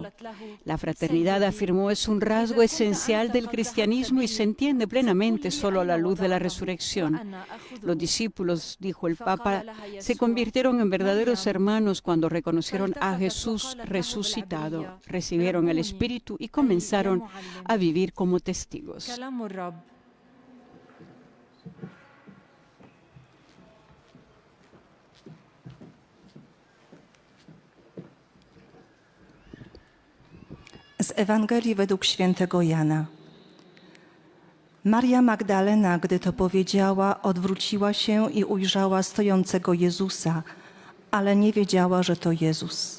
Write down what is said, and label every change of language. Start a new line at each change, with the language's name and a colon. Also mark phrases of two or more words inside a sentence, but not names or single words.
Spanish: La fraternidad, afirmó, es un rasgo esencial del cristianismo y se entiende plenamente solo a la luz de la resurrección. Los discípulos, dijo el Papa, se convirtieron en verdaderos hermanos cuando reconocieron a Jesús resucitado, recibieron el Espíritu y comenzaron a vivir como testigos.
Polish: Z Ewangelii według świętego Jana. Maria Magdalena, gdy to powiedziała, odwróciła się i ujrzała stojącego Jezusa, ale nie wiedziała, że to Jezus.